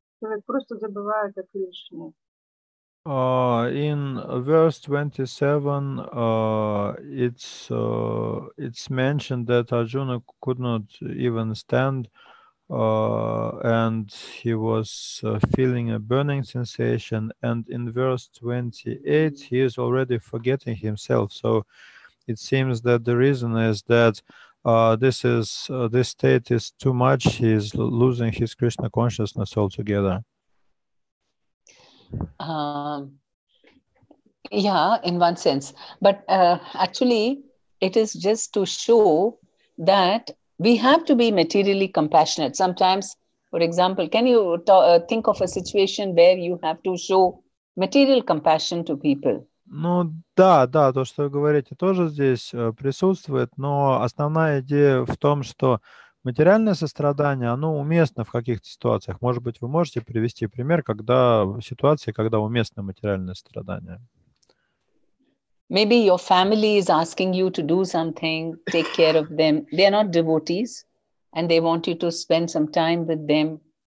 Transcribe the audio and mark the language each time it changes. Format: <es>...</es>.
<ru>Человек просто забывает о Кришне.</ru> <en>In verse 27, it's mentioned that Arjuna could not even stand, and he was feeling a burning sensation. And in verse 28, he is already forgetting himself. So it seems that the reason is that this state is too much. He is losing his Krishna consciousness altogether. Yeah, in one sense. But actually, it is just to show that we have to be materially compassionate. Sometimes, for example, can you think of a situation where you have to show material compassion to people?</en> <ru>Ну да, то, что вы говорите, тоже здесь присутствует, но основная идея в том, что материальное сострадание, оно уместно в каких-то ситуациях. Может быть, вы можете привести пример, ситуации, когда уместно материальное страдание?</ru> <en>Maybe your family is asking you to do something, take care of them. They are not devotees, and they want you to spend some time with them.</en>